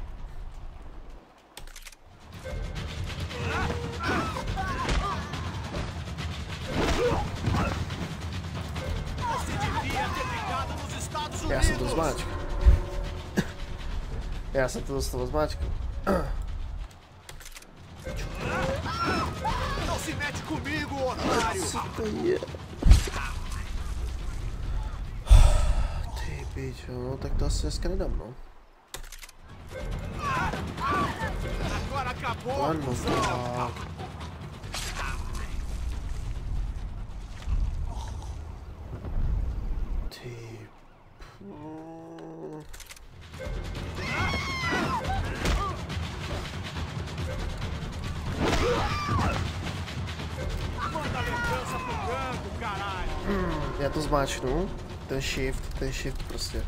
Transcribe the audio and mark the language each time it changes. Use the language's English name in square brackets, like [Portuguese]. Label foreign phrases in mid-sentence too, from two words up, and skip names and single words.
[Czech] Já jsem to zmáčkl. Já jsem to dostal zmáčkl. [Portuguese] Não se mete comigo, otário! [Czech] Co to je? Ty pičo, no tak to asi dneska nedám, no. [Portuguese] Agora acabou! [Czech] Ano, tak. Ty... Já to zmáčknu, ten shift prostě.